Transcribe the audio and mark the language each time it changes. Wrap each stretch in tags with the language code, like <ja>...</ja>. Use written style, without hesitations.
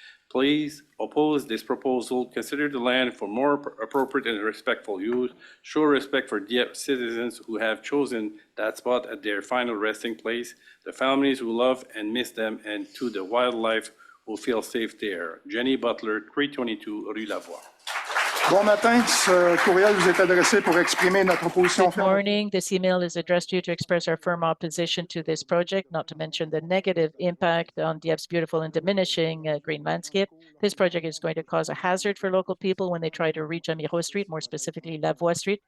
<en>Please oppose this proposal, consider the land for more appropriate and respectful use, show respect for Dieppe citizens who have chosen that spot at their final resting place, the families who love and miss them, and to the wildlife who feel safe there. Jenny Butler, 322 Rue Lavoie.</en> <fr>Bon matin, ce courriel vous est adressé pour exprimer notre opposition</fr> <en>Good</en> <fr>ferme.</fr> <en>morning. This email is addressed to you to express our firm opposition to this project, not to mention the negative impact on Dieppe's beautiful and diminishing green landscape. This project is going to cause a hazard for local people when they try to reach Amiro Street, more specifically Lavoie Street.</en>